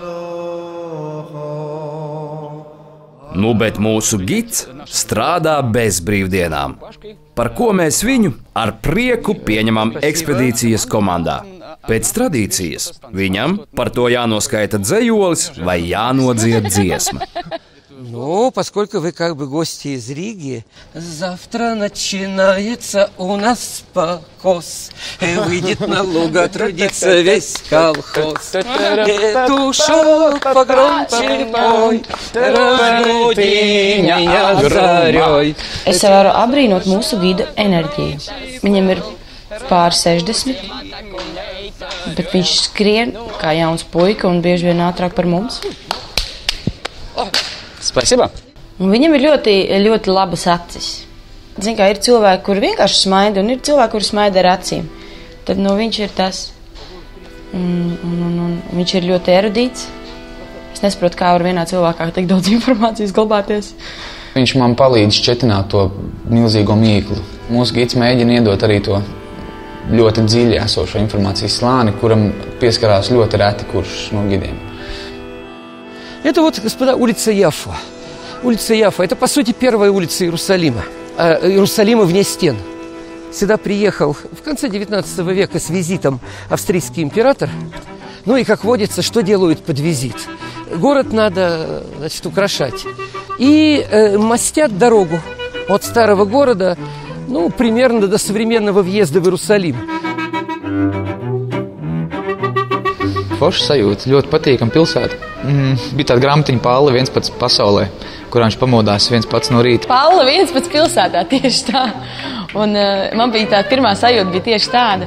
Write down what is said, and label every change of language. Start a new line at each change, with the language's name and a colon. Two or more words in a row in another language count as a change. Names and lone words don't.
Latvian: Nu, bet mūsu gids strādā bez brīvdienām, par ko mēs viņu ar prieku pieņemam ekspedīcijas komandā. Pēc tradīcijas viņam par to jānoskaita dzejolis vai jānodzied dziesma.
Russian: Ну, поскольку вы как бы гости из Риги, завтра начинается у нас покос. Выйдет на луг, трудится весь колхоз. Петушок погромче пой, разбуди меня зарей.
Latvian: Es varu apbrīnot mūsu gidu enerģiju. Viņam ir pār 60, bet viņš skrien kā jauns puika un bieži vien ātrāk par mums. Spasiba. Un viņam ir ļoti, ļoti labas acis. Zin kā, ir cilvēki, kuri vienkārši smaida, un ir cilvēki, kuri smaida ar acīm. Tad viņš ir tas. Un viņš ir ļoti erudīts. Es nesaprotu, kā var vienā cilvēkā tik daudz informācijas glabāties. Viņš man palīdz šķetināt to milzīgo mīklu. Mūsu gids mēģina iedot arī to ļoti dziļi esošo informācijas slāni, kuram pieskarās ļoti reti kurš no gidiem.
Russian: Это вот, господа, улица Яффа. Улица Яффа – это, по сути, первая улица Иерусалима. Иерусалима вне стен. Сюда приехал в конце 19 века с визитом австрийский император. Ну и, как водится, что делают под визит? Город надо, значит, украшать. И мостят дорогу от старого города, ну, примерно до современного въезда в Иерусалим.
Latvian: Forši sajūta, ļoti patīkama pilsēta. Bija tāda grāmatiņa Pāla viens pats pasaulē, kurā viņš pamodās viens pats no rīta. Pāla viens pats pilsētā, tieši tā. Un man bija tā pirmā sajūta bija tieši tāda.